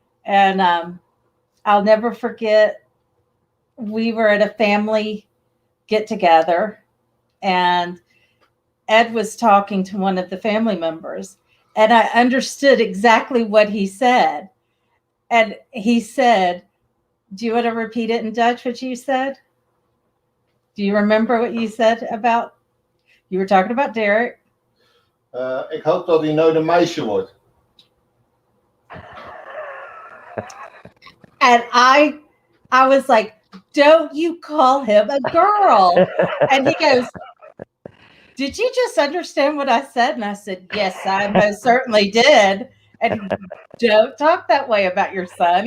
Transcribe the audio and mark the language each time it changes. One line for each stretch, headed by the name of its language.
English: And I'll never forget, we were at a family get together and Ed was talking to one of the family members and I understood exactly what he said. And he said, do you want to repeat it in Dutch, what you said? Do you remember what you said about, you were talking about Derek?
Dutch: Ik hoop dat hij nooit een meisje wordt.
English: And I was like, don't you call him a girl. And he goes, did you just understand what I said? And I said, yes, I most certainly did. And don't talk that way about your son.